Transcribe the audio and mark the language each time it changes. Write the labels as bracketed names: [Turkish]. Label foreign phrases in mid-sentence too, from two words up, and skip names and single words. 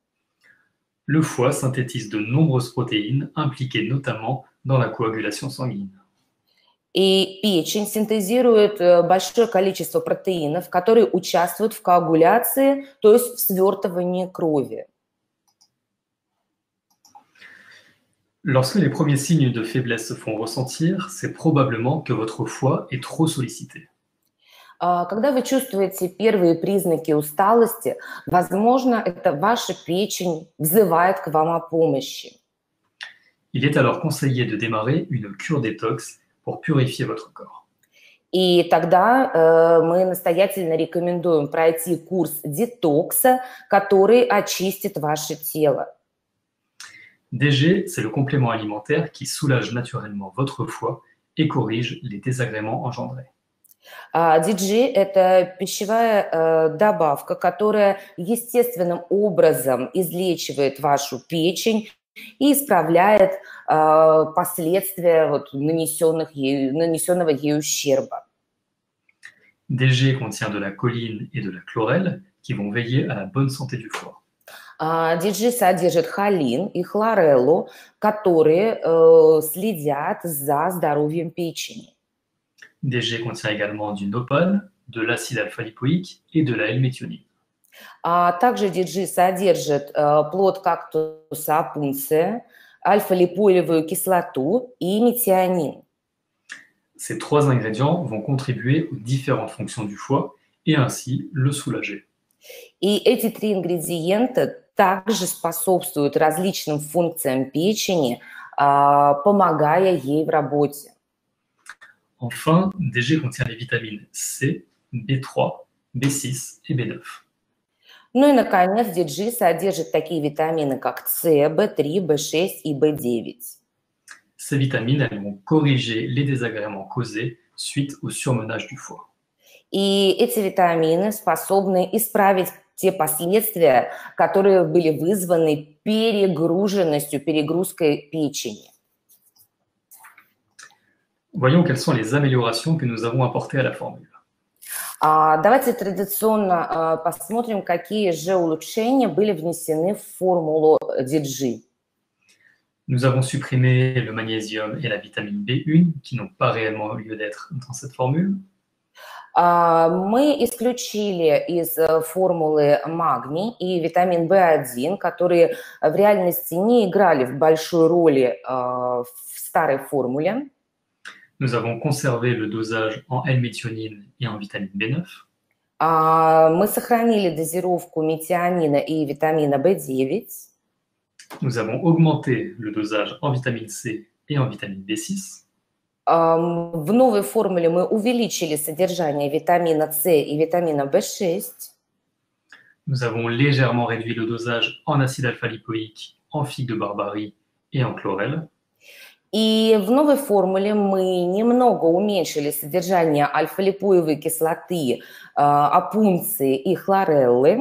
[French] Le foie synthétise de nombreuses protéines impliquées notamment dans la coagulation sanguine. [Russian] И печень синтезирует большое количество протеинов, которые участвуют в коагуляции, то есть в свертывании крови. [French] Lorsque les premiers signes de faiblesse se font ressentir, c'est probablement que votre foie est trop sollicité. [Russian] Когда вы чувствуете первые признаки усталости, возможно, это ваша печень взывает к вам о помощи. [French] Il est alors conseillé de démarrer une cure détox pour purifier votre corps. [Russian] И тогда мы настоятельно рекомендуем пройти курс детокса, который очистит ваше тело. [French] DG, c'est le complément alimentaire qui soulage naturellement votre foie et corrige les désagréments engendrés. [Russian] DG – это пищевая добавка, которая естественным образом излечивает вашу печень и исправляет последствия нанесенного ей ущерба. [French] DG contient de la choline et de la chlorelle qui vont veiller à la bonne santé du foie. [Russian] DG содержит холин и хлореллу, которые следят за здоровьем печени. [French] DG contient également du nopal, de l'acide alpha-lipoïque et de la L-méthionine. [Russian] Также DG содержит плод кактуса опунция, альфа-липоилевую кислоту и метионин. [French] Ces trois ingrédients vont contribuer aux différentes fonctions du foie et ainsi le soulager. [Russian] И эти три ингредиента также способствуют различным функциям печени, помогая ей в работе. [French] Enfin, DG contient les vitamines C, B3, B6 et B9. [Russian] Ну и, наконец, DG содержит такие витамины, как С, В3, В6 и В9. [French] Ces vitamines, elles vont corriger les désagréments causés suite au surmenage du foie. [Russian] И эти витамины способны исправить те последствия, которые были вызваны перегрузкой печени. [French] Voyons quelles sont les améliorations que nous avons apportées à la formule. [Russian] Давайте традиционно посмотрим, какие же улучшения были внесены в формулу DG. [French] Nous avons supprimé le magnésium et la vitamine B1 qui n'ont pas réellement lieu d'être dans cette formule. [Russian] Мы исключили из формулы магний и витамин В1, которые в реальности не играли большой роли в старой формуле. [French] Nous avons conservé le dosage en L-méthionine et en vitamine B9. [Russian] Мы сохранили дозировку метионина и витамина В9. [French] Nous avons augmenté le dosage en vitamine C et en vitamine B6. [Russian] В новой формуле мы увеличили содержание витамина С и витамина В6. [French] Nous avons légèrement réduit le dosage en acide alpha-lipoïque, en figue de Barbarie et en chlorelle. [Russian] И в новой формуле мы немного уменьшили содержание альфа-липоевой кислоты, опунции и хлореллы.